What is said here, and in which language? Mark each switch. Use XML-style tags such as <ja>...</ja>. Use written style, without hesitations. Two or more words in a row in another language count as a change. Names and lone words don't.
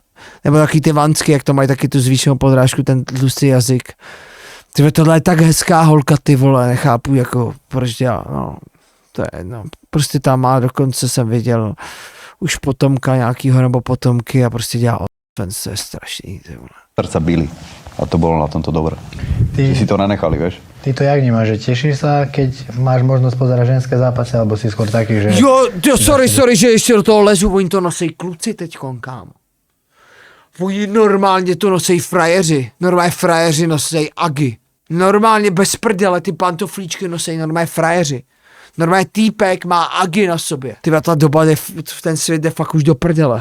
<cs>Nebo taky ty vansky, jak to mají taky tu zvýšenou podrážku, ten tlustý jazyk. Ty vole, tohle je tak hezká holka, ty vole, nechápu, jako, proč dělá, no. To je jedno. Prostě tam má, dokonce jsem viděl už potomka nějakýho nebo potomky a prostě dělá OnlyFans, to je strašný, ty vole.</cs> <sk>Srdca byli. A to bolo na tomto dobré. Ty si to nenechali, vieš? Ty to jak vnímaš, že tešíš sa, keď máš možnosť pozerať ženské zápasy, alebo si skôr taký, že...</sk> <cs>Jo, sorry, že ještě do toho lezu, oni to nosej kluci teďkon, kámo. Oni normálně to nosej frajeři. Normálně frajeři nosej Agi. Normálně bez prdele ty pantoflíčky nosej normálně frajeři. Normálně týpek má agi na sobě. Tyba ta doba jde, ten svět jde fakt už do prdele.</cs>